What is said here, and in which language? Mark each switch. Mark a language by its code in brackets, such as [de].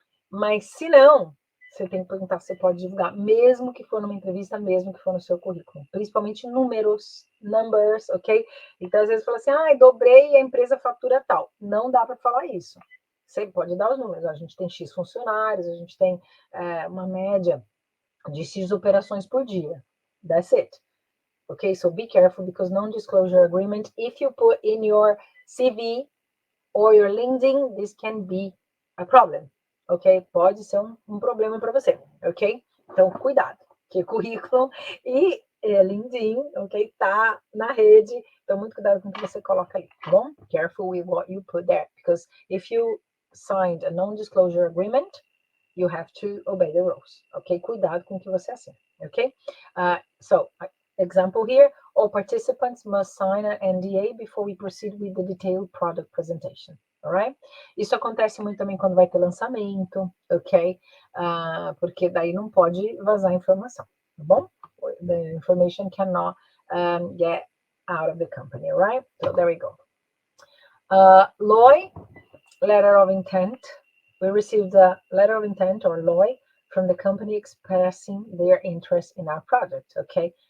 [pt] Mas se não, você tem que perguntar se você pode divulgar, mesmo que for numa entrevista, mesmo que for no seu currículo, principalmente números, numbers, ok? Então, às vezes, fala assim, dobrei e a empresa fatura tal. Não dá para falar isso. Você pode dar os números, a gente tem X funcionários, a gente tem uma média de X operações por dia. [en] That's it. Okay, so be careful because non-disclosure agreement, if you put in your CV or your LinkedIn, this can be a problem, ok? [pt] Pode ser um problema para você, ok? Então, cuidado, que currículo e LinkedIn, ok? Tá na rede, então muito cuidado com o que você coloca ali, tá bom? [en] Careful with what you put there, because if you signed a non-disclosure agreement, you have to obey the rules, ok? [pt] Cuidado com o que você assina, ok? [en] So, example here, all participants must sign an NDA before we proceed with the detailed product presentation. Alright? [pt] Isso acontece muito também quando vai ter lançamento, ok? Porque daí não pode vazar informação, tá bom? [en] The information cannot get out of the company, alright? So there we go. LOI, letter of intent. We received a letter of intent, or LOI, from the company expressing their interest in our project, okay?